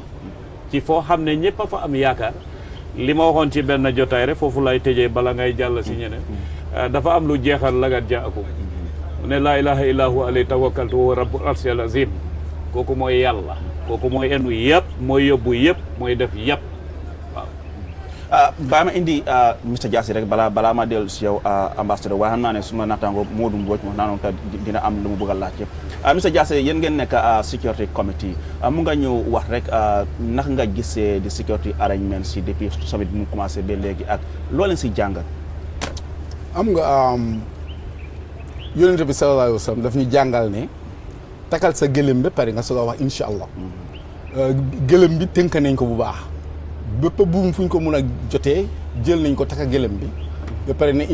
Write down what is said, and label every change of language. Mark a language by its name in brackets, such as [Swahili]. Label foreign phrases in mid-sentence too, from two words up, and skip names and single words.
[Wolof] Ci fo xamne ñepp fa am yaakar lima waxon ci ben jotay rek fofu lay tejé bala ngay jall ci ñene dafa am lu jéxal lagat jaakum ne [Arabic] la ilaha illa hu alayhi tawakkaltu wa rabbul arshil azim [Wolof] koku moy yalla koku moy enu yépp moy yobbu yépp moy def yépp ba ma indi Mr Jassy rek bala ma del ci yow ambassadeur wa xamna ne suma natango modum mboj mo nanon ta dina am lu mu bëggal laaj yépp Mr Jassy yeen ngeen nek [English] security committee [Wolof] mu nga ñëw wax rek nak nga gisé di [English] security arrangements [Wolof] ci depuis summit mu commencé ba légui ak lo leen ci jangal am nga yonent bi [Arabic] sallallahu alayhi wasallam [Wolof] daf ñu jangal ne takal sa gëlem ba pare nga soga wax inshallah gëlem bi tënk nañ ko bu baax bépp buum fuñ ko mëna joté jël nañ ko taka gëlem bi ba pare ne